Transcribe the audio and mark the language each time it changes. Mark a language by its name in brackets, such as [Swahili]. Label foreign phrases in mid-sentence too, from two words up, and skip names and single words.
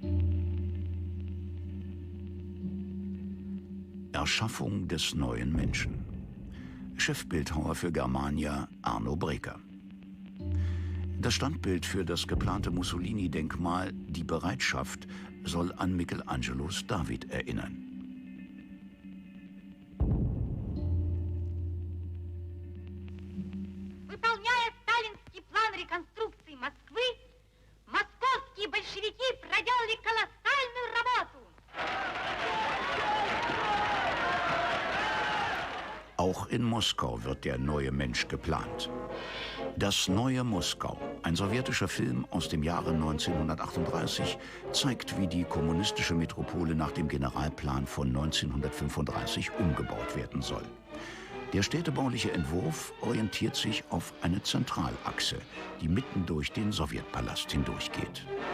[German] Erschaffung des neuen Menschen. Chefbildhauer für Germania Arno Breker. Das Standbild für das geplante Mussolini-Denkmal, die Bereitschaft, soll an Michelangelos David erinnern. [Russian] Выполняя сталинский план реконструкции Москвы, московские большевики проделали колоссальную работу. [German] Auch in Moskau wird der neue Mensch geplant. Das neue Moskau, ein sowjetischer Film aus dem Jahre 1938, zeigt, wie die kommunistische Metropole nach dem Generalplan von 1935 umgebaut werden soll. Der städtebauliche Entwurf orientiert sich auf eine Zentralachse, die mitten durch den Sowjetpalast hindurchgeht.